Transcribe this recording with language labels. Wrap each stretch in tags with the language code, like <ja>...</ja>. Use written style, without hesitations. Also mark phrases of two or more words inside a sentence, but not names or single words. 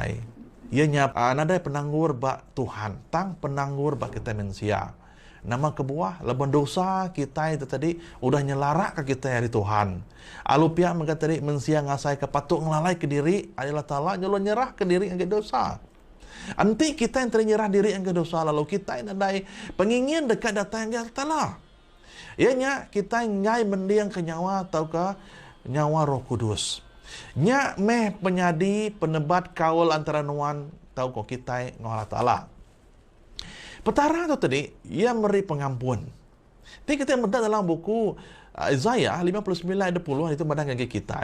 <iba>Ia nyap nadai penanggur bak Tuhan, tang penanggur bak kita manusia. Nama kebuah laban dosa kita itu tadi udah nyelarak ke kita dari Tuhan. Alupia mengata tadi manusia ngasai kepatuk ngelalai ke diri Allah Ta'ala nyolong nyerah ke diri yang dosa. Nanti kita yang ternyerah diri yang dosa lalu kita yang nadai pengingin dekat datang yang Allah Ta'ala. Ianya kita ngai mendiang ke nyawa atau ke nyawa Roh Kudus. Nya meh penyadi penebat kawal antara nuan tau ko kita ngau Allah Ta'ala. Petara tu tadi, ia meri pengampun. Tapi kita mendak dalam buku Isaiah 59 ayat 10 itu madang ke kita.</iba>